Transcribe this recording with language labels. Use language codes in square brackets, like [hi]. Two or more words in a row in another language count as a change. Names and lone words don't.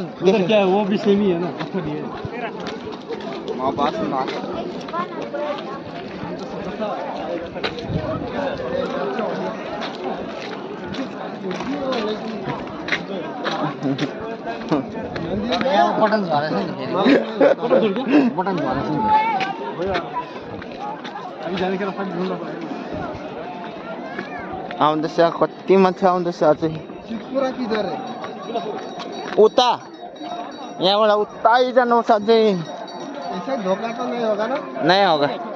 [hi] इधर क्या है वो भी सेम ही है ना पत्थर ही है बात सुना [ne] बटन झरेछ नि बटन झरेछ नि आउँदैछ कति मान्छे आउँदैछ अझै [hi] पूरा किधर है [ne] उता यहाँबाट उतै जानुपर्छ अझै [hi] ऐसा धोखा तो नहीं होगा ना नहीं होगा